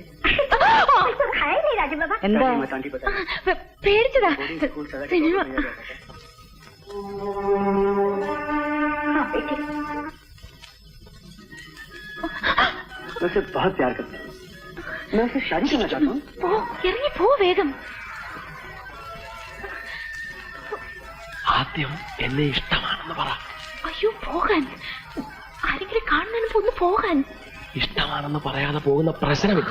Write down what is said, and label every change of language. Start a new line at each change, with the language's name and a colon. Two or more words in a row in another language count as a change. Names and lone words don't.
Hindi: तो खाए नहीं राजू बाबा.
Malayalam: എന്താ?
Hindi: मत आंटी बता.
Malayalam: പേടിച്ചതാ.
Hindi: स्कूल सजा के
Malayalam: സിനിമ.
Hindi: भेजा जाता था. हाँ बेटे. मैं उसे बहुत प्यार करता हूँ. मैं उसे शादी करना चाहता हूँ.
Malayalam: പോ, ഇറങ്ങി പോ വേഗം. ആദ്യം എന്നെ ഇഷ്ടമാണെന്ന് പറ. അയ്യോ പോകാൻ. ആരെങ്കിലും കാണുന്നതിന് ഒന്ന് പോകാൻ. ഇഷ്ടമാണെന്ന് പറയാതെ പോകുന്ന പ്രശ്നമില്ല.